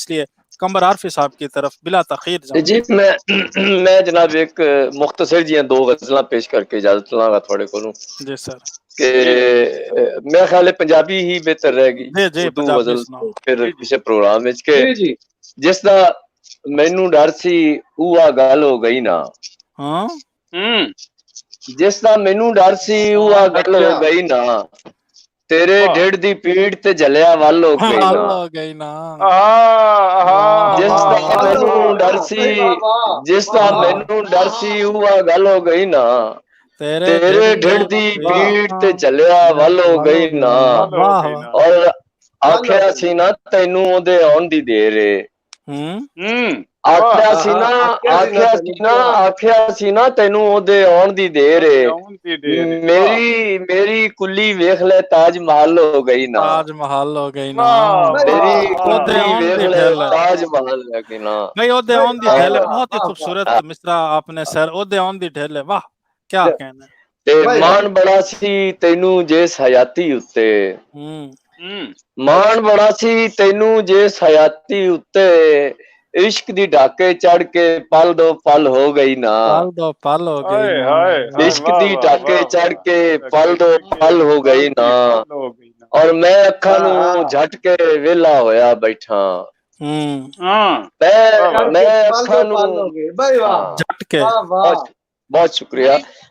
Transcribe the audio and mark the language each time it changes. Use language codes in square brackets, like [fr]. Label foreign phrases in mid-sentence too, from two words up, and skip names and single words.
[ur] اس لیے قمر عارفی صاحب کی طرف بلا تاخیر جاؤں گا. [pa] ਜੀ ਮੈਂ ਜਨਾਬ ਇੱਕ ਮੁਖ਼ਤਸਰ ਜੀ 2 ਗ਼ਜ਼ਲਾਂ ਪੇਸ਼ ਕਰਕੇ ਇਜਾਜ਼ਤ ਲਾਂਗਾ ਥੋੜ੍ਹੇ ਕੋਲੋਂ [ur] جی سر. کہ میرا خیال ہے پنجابی ہی بہتر رہے گی. جی جی उर्दू पंजाबी गजल सुनाओ। پھر کسی پروگرام میں کے جی جی [pa] ਜਿਸ ਦਾ ਮੈਨੂੰ ਡਰ ਸੀ ਉਹ ਗੱਲ ਹੋ ਗਈ ਨਾ। [ur] हाँ [pa] ਜਿਸ ਦਾ ਮੈਨੂੰ ਡਰ ਸੀ ਉਹ ਗੱਲ ਹੋ [ur] अच्छा। [pa] ਗਈ ਨਾ। ਤੇਰੇ ਢਿੱਡ ਦੀ ਪੀੜ ਤੇ ਜਲਿਆ ਵੱਲ ਹੋ ਗਈ हल ਨਾ ਹੋ ਗਈ ਨਾ ਜਿਸ [ur] वाह, [pa] ਦਾ [ur] वाह, [pa] ਮੈਨੂੰ ਡਰ ਸੀ ਜਿਸ ਦਾ ਮੈਨੂੰ ਡਰ ਸੀ ਉਹ ਆ ਗੱਲ ਹੋ ਗਈ ਨਾ तेरे ਤੇਰੇ ਢਿੱਡ ਦੀ ਪੀੜ ਤੇ ਜਲਿਆ ਵੱਲ ਹੋ ਗਈ ਨਾ [ur] واہ واہ [pa] ਔਰ ਆਖਿਆ ਸੀ ਨਾ ਤੈਨੂੰ ਉਹਦੇ ਆਉਣ ਦੀ ਦੇਰ ਏ ਆਖਿਆ ਸੀ ਨਾ ਆਖਿਆ ਸੀ ਨਾ ਤੈਨੂੰ ਉਹਦੇ ਆਉਣ ਦੀ ਦੇਰ ਏ ਮੇਰੀ ਕੁੱਲੀ ਵੇਖ ਲੈ ਤਾਜ ਮਹਿਲ ਹੋ ਗਈ ਨਾ ਤਾਜਮਹਿਲ ਹੋ ਗਈ ਨਾ ਮੇਰੀ ਉਹਦੇ ਕੁੱਲੀ ਆਉਣ ਵੇਖ ਦੀ ਲੈ ਢਿੱਲ ਹੈ। ਤਾਜ ਮਹਿਲ ਹੋ ਗਈ ਨਾ [ur] नहीं [pa] ਉਹਦੇ ਆਉਣ ਦੀ ਢਿੱਲੇ [ur] بہت ہی خوبصورت مصرع آپ نے سر [pa] ਉਹਦੇ ਆਉਣ ਦੀ ਢਿੱਲੇ [ur] واہ کیا کہنا [pa] ਤੇ ਮਾਣ ਬੜਾ ਸੀ ਤੈਨੂੰ ਜਿਸ ਹਯਾਤੀ ਉੱਤੇ ਮਾਣ ਬੜਾ ਸੀ ਤੈਨੂੰ ਜਿਸ ਹਯਾਤੀ ਉੱਤੇ ਇਸ਼ਕ ਦੀ ਢਾਕੇ ਚੜ ਕੇ ਪਲ ਦੋ ਪਲ ਹੋ ਗਈ ਨਾ ਪਲ ਦੋ ਪਲ ਹੋ ਗਈ ਨਾ ਇਸ਼ਕ ਦੀ ਢਾਕੇ ਚੜ੍ਹ ਕੇ ਪਲ ਦੋ ਪਲ ਹੋ ਗਈ ਨਾ ਔਰ ਮੈਂ ਅੱਖਾਂ ਨੂੰ ਝਟ ਕੇ ਵੇਲਾ ਹੋਇਆ ਬੈਠਾ ਮੈਂ ਅੱਖਾਂ ਨੂੰ झटके [ur] بہت شکریہ